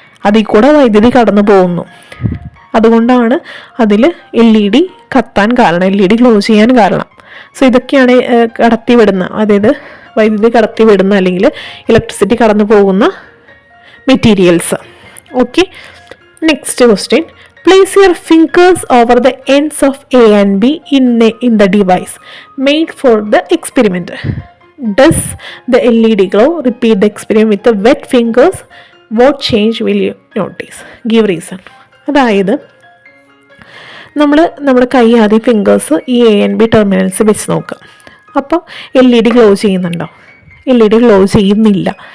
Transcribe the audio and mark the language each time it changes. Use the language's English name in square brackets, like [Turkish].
[Malayalam] അതിൽ കൂടെ വൈദ്യുതി കടന്നു പോകുന്നു. അതുകൊണ്ടാണ് അതിൽ LED കത്താൻ കാരണം, LED ഗ്ലോ ചെയ്യാൻ കാരണം. സോ ഇതൊക്കെയാണ് കടത്തിവിടുന്ന, അതായത് വൈദ്യുതി കടത്തി വിടുന്ന അല്ലെങ്കിൽ ഇലക്ട്രിസിറ്റി കടന്നു പോകുന്ന materials. [English] Okay, next question. Place your fingers over the ends of A and B in the device made for the experiment. Does the LED glow? Repeat the experiment with the wet fingers. What change will you notice? Give reason. [Malayalam] അതായത് നമ്മുടെ കൈ ആദ്യം fingers ഈ A and B terminals വെച്ച് നോക്കുക. അപ്പോൾ LED glow ചെയ്യുന്നുണ്ടോ? LED glow ചെയ്യുന്നില്ല.